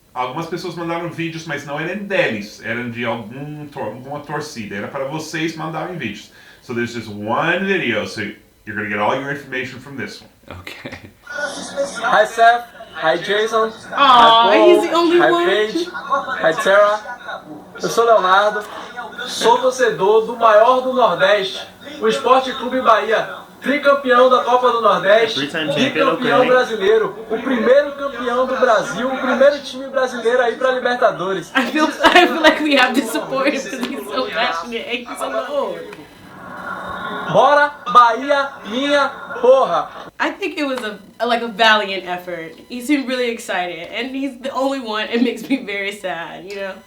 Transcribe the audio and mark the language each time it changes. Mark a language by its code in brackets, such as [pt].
[pt] Algumas pessoas mandaram vídeos, mas não eram deles, eram de alguma torcida. Era para vocês mandarem vídeos. [en] So there's just 1 video, so you're going to get all your information from this one. Okay. Hi Seth, hi Jason, Aw, he's the only hi one. Paige, hi Sarah. [pt] Eu sou Leonardo, sou torcedor do maior do Nordeste, o Esporte Clube Bahia. Tricampeão da Copa do Nordeste, bicampeão brasileiro, o primeiro campeão do Brasil, o primeiro time brasileiro aí pra Libertadores. [en] I feel like we have to support him because he's so passionate and he's alone. [pt] Bora, Bahia, minha porra! [en] I think it was a valiant effort. He seemed really excited, and he's the only one. It makes me very sad, you know.